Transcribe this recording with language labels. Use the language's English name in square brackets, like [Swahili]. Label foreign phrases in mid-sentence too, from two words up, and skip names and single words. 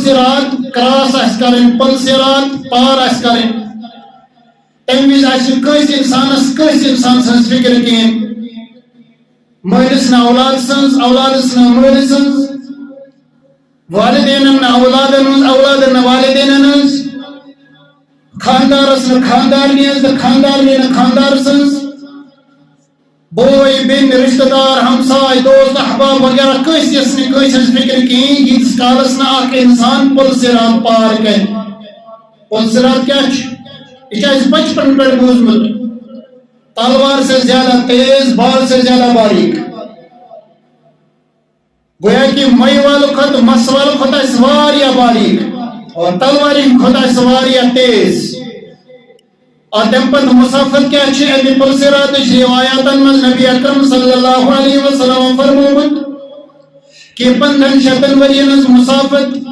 [Kashmiri] صراط کراس آسہِ کرٕنۍ پُل صراط پار آسہِ کرٕنۍ تمہِ وِزِ آسہِ نہٕ کٲنٛسہِ انسانس کٲنٛسہِ انسان سٕنٛز فکر کِہیٖنۍ مٲلِس نہٕ اولاد سٕنٛز اولادس نہٕ مٲلِس سٕنٛز والدینن نہٕ اولادن ہٕنٛز اولادن نہٕ والدینن ہٕنٛز خاندارس نہٕ خاندارنہِ ہٕنٛز تہٕ خاندارنہِ نہٕ خاندار سٕنٛز بوے بیٚنہِ رشتہٕ دار ہمساے دوست احباب وغیرہ کٲنٛسہِ یۄس نہٕ کٲنٛسہِ ہٕنٛز فکر کِہیٖنۍ ییٖتِس کالس نہٕ اکھ انسان پُل صراط پار کرِ پُل صراط کیٛاہ چھُ یہ چھُ اَسہِ بچپن پٮ۪ٹھ بوٗزمُت [Urdu] تلوار سے زیادہ تیز بال سے زیادہ باریک [Kashmiri] گویا کہ مئی والوں کھۄتہٕ مس والوں کھۄتہٕ آسہِ واریاہ باریک اور تلوارِ ہٕنٛدۍ کھۄتہٕ آسہِ واریاہ تیز اور تمہِ پتہٕ مسافت کیٛاہ چھِ اَمہِ پُل صراطٕچ روایاتن منٛز [Arabic] نبی اکرم صلی اللہ علیہ وسلم [Kashmiri] فرمووُکھ کہ 1500 ؤرین ہٕنٛز مسافت